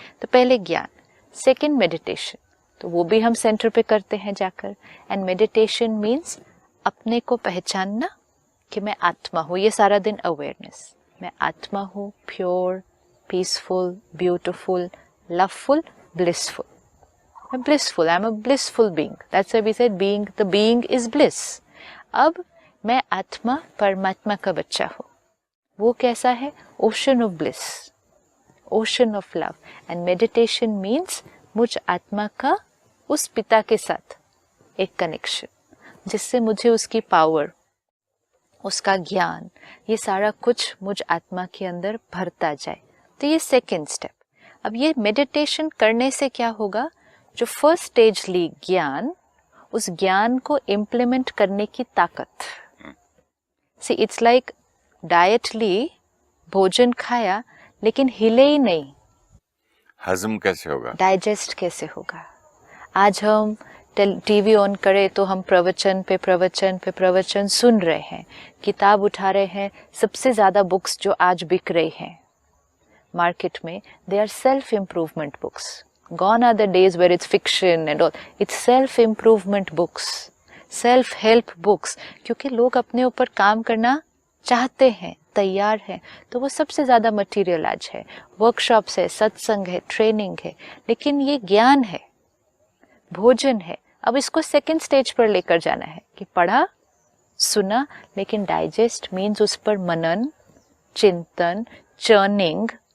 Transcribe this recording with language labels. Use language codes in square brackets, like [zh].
[hi] तो पहले ज्ञान, सेकंड मेडिटेशन, तो वो भी हम सेंटर पे करते हैं जाकर। एंड मेडिटेशन मीन्स अपने को पहचानना कि मैं आत्मा हूँ, ये सारा दिन अवेयरनेस, मैं आत्मा हूँ, pure, peaceful, beautiful, loveful, blissful. [en] I'm blissful, I'm a blissful being. That's why we said being, the being is bliss. [hi] अब मैं आत्मा परमात्मा का बच्चा हूँ। वो कैसा है? [en] Ocean of bliss, ocean of love. And meditation means [hi] मुझ आत्मा का उस पिता के साथ एक कनेक्शन, जिससे मुझे उसकी पावर, उसका ज्ञान, ये सारा कुछ मुझ आत्मा के अंदर भरता जाए। तो ये सेकेंड स्टेप। अब ये मेडिटेशन करने से क्या होगा? जो फर्स्ट स्टेज ली ज्ञान, उस ज्ञान को इम्प्लीमेंट करने की ताकत। [en] see it's like [hi] डाइट ली, भोजन खाया, लेकिन हिले ही नहीं, हजम कैसे होगा, डाइजेस्ट कैसे होगा? आज हम टीवी ऑन करें तो हम प्रवचन पे प्रवचन पे प्रवचन सुन रहे हैं, किताब उठा रहे हैं। सबसे ज्यादा बुक्स जो आज बिक रही हैं मार्केट में, [en] They are self improvement books. Gone are the days where it's fiction and all. It's self-improvement books, self-help books. [hi] क्योंकि लोग अपने ऊपर काम करना चाहते हैं, तैयार हैं, तो वो सबसे ज़्यादा मटेरियल आज है। वर्कशॉप्स है, सत्संग है, ट्रेनिंग है, लेकिन ये ज्ञान है, भोजन है। अब इसको सेकंड स्टेज पर लेकर जाना है कि पढ़ा, सुना, लेकिन डाइजेस्ट मीन्स उस पर मनन, चिंतन, चर्निंग।